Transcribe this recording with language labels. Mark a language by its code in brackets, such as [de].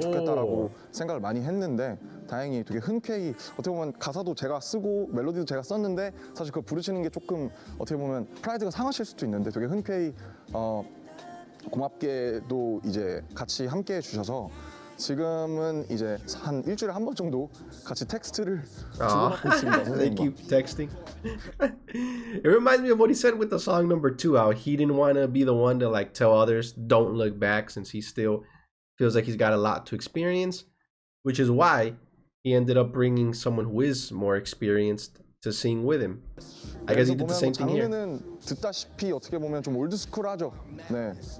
[ko] 좋겠다라고 생각을 많이 했는데 다행히 되게 흔쾌히 어떻게 보면 가사도 제가 쓰고 멜로디도 제가 썼는데 사실 그걸 부르시는 게 조금 어떻게 보면 프라이드가 상하실 수도 있는데 되게 흔쾌히 고맙게도 이제 같이 함께 해주셔서 지금은 이제 한 일주일에 한 번 정도 같이 텍스트를 주고받고 있습니다. [en] They [ko] 선생님과. [en] keep texting. It reminds me of what he said with the song number 2, how he didn't want to be the one to like tell others don't look back since he still feels like he's got a lot to experience, which is why he ended up bringing someone who is more experienced to sing with him. I guess he did the same thing here. [ko] 장르는 듣다시피 어떻게 보면 좀 올드스쿨하죠. 네.